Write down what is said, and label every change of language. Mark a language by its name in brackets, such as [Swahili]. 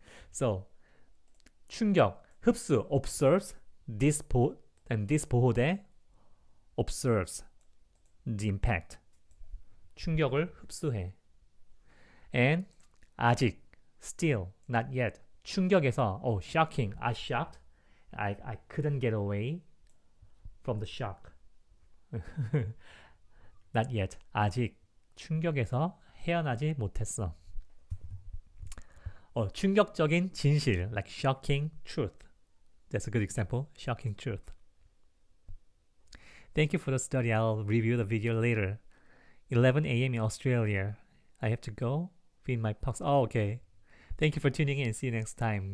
[English] So 충격, 흡수, observes this and this 보호대 observes the impact. [Korean] 충격을 흡수해. [English] And 아직, still, not yet. 충격에서 shocking, I shocked. I couldn't get away from the shock. Not yet. [Korean] 아직 충격에서 헤어나지 못했어. [English] 충격적인 진실, like shocking truth. That's a good example. Shocking truth. Thank you for the study. I'll review the video later. 11 a.m. in Australia. I have to go feed my pugs. Okay. Thank you for tuning in. See you next time.